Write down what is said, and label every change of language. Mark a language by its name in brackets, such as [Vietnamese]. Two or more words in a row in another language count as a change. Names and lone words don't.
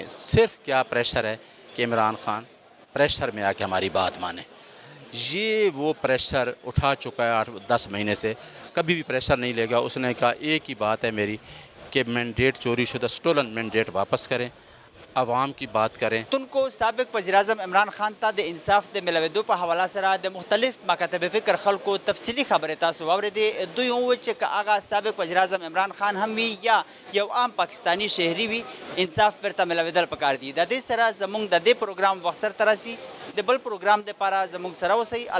[Urdu] صرف کیا پریشر ہے کہ عمران خان پریشر میں آ کے ہماری بات مانے. یہ وہ پریشر اٹھا چکا ہے 8-10 مہینے سے, کبھی بھی پریشر نہیں لے گا. اس نے کہا ایک ہی بات ہے میری کہ مینڈیٹ چوری شدہ, [English] stolen mandate [Urdu] واپس کریں, عوام کی بات کریں. [Pashto] تن کو سابق وزیر اعظم عمران خان تا د انصاف د ملویدو په حواله سره د مختلف مکاتب فکر خلکو تفصیلی خبره تاسو واورېدې. دوی وویل چې که هغه سابق وزیر اعظم عمران خان هم وي یا یو عام پاکستانی شهري وي, انصاف ورته ملویدل پکار دي. د دې سره زموږ د دې پروګرام وخت سره ترسي, د بل پروګرام د لپاره زموږ سره اوسئ.